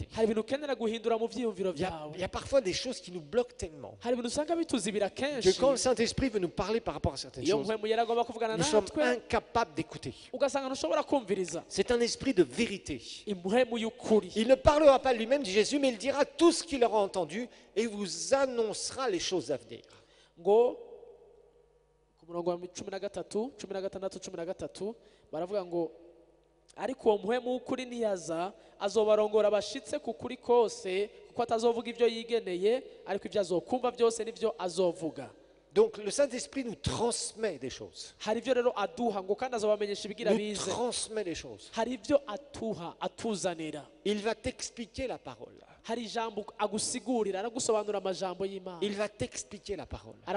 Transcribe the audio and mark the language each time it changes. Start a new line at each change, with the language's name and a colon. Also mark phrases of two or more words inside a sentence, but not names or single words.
French: Il y a parfois des choses qui nous bloquent tellement que quand le Saint-Esprit veut nous parler par rapport à certaines choses, nous sommes incapables d'écouter. C'est un esprit de vérité. Il ne parlera pas lui-même, dit Jésus, mais il dira tout ce qu'il aura entendu et vous annoncera les choses à venir.
Rundi: Ngo ku murongo wa 13, 16, 13 baravuga ngo ariko uwo muhemu w'ukuri ntiyaza azobarongora abashitse ku kuri kose kuko atazovuga ibyo yigeneye ariko ibyo azokumva byose nibyo azovuga.
French: Donc le Saint-Esprit nous transmet des choses. Nous transmet des choses. Il va t'expliquer la parole. Il va t'expliquer la parole.